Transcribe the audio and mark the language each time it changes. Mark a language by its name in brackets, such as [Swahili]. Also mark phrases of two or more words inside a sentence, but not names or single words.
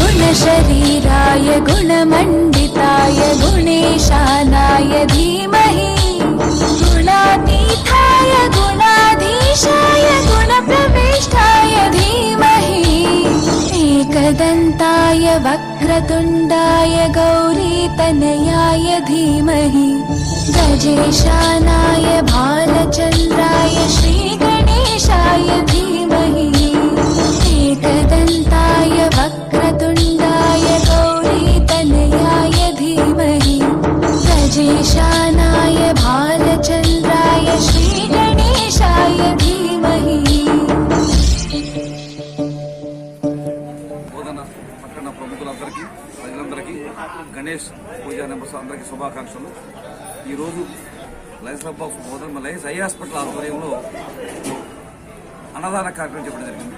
[Sanskrit] शरीराय गुणमण्डिताय गुणेशानाय धीमहि गुणातीताय गुणाधीशाय गुणप्रविष्टाय धीमहि एकदन्ताय वक्रतुण्डाय गौरीतनयाय धीमहि गजेशानाय भालचन्द्राय श्रीगणेशाय धीमहि एकदन्ताय वक्रतुण्डाय गौरीतनयाय धीमहि गजेशानाय भालचन्द्राय श्रीगणेशाय धीमहि। [Telugu] పట్టణ ప్రముఖులందరికీ ప్రజలందరికీ గణేష్ పూజా నిమిషం అందరికీ శుభాకాంక్షలు। ఈరోజు లయన్స్ క్లబ్ ఆఫ్ బోధన లయన్స్ ఐ హాస్పిటల్ ఆధ్వర్యంలో అన్నదాన కార్యక్రమం చెప్పడం జరిగింది।